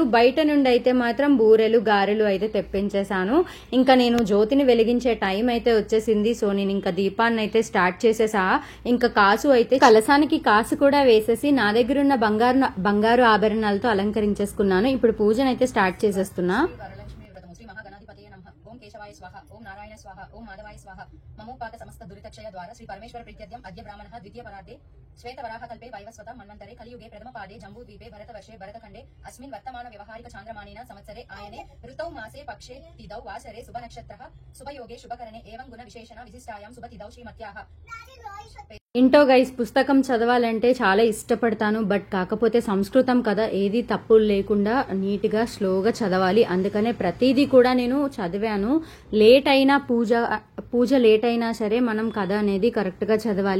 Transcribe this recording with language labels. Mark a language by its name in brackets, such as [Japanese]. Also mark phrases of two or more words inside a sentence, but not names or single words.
[Telugu] బయట నుండి అయితే మాత్రం బూరెలు, గారెలు అయితే తెప్పించేశాను. ఇంకా నేను జ్యోతిని వెలిగించే టైం అయితే వచ్చేసింది. సో నేను ఇంకా దీపాన్ని అయితే స్టార్ట్ చేసేసా. ఇంకా కాసు అయితే కలసానికి కాసు కూడా వేసేసి నా దగ్గర ఉన్న బంగారు ఆభరణాలతో అలంకరించేసుకున్నాను. ఇప్పుడు పూజనైతే స్టార్ట్ చేసేస్తున్నా. [Sanskrit] ओम केशवाय स्वाहा, ओम नारायण स्वाहा, ओम माधवाय स्वाहा. ममोपात समस्त दुरितक्षय द्वारा श्री परमेश्वर प्रीत्यद्यम अद्य ब्राह्मणः द्वितीय परार्धे श्वेत वराह कल्पे वैवस्वत मन्वन्तरे कलियुगे प्रथम पादे जम्बूद्वीपे भरतवर्षे भरतखण्डे अस्मिन् वर्तमान व्यवहारिक चान्द्रमानेन संवत्सरे आयने ऋतौ मासे पक्षे तिदौ वासरे शुभ नक्षत्रः शुभयोगे शुभकरणे एवं गुण विशेषण विशिष्टायां शुभ तिदौ श्रीमत्याः. [Telugu] ఇంటో గైస్, పుస్తకం చదవాలంటే చాలా ఇష్టపడతాను. బట్ కాకపోతే సంస్కృతం కదా, ఏది తప్పులు లేకుండా నీట్గా స్లోగా చదవాలి. అందుకనే ప్రతిదీ కూడా నేను చదివాను. లేట్ అయినా పూజ లేట్ అయినా సరే మనం కథ అనేది కరెక్ట్గా చదవాలి.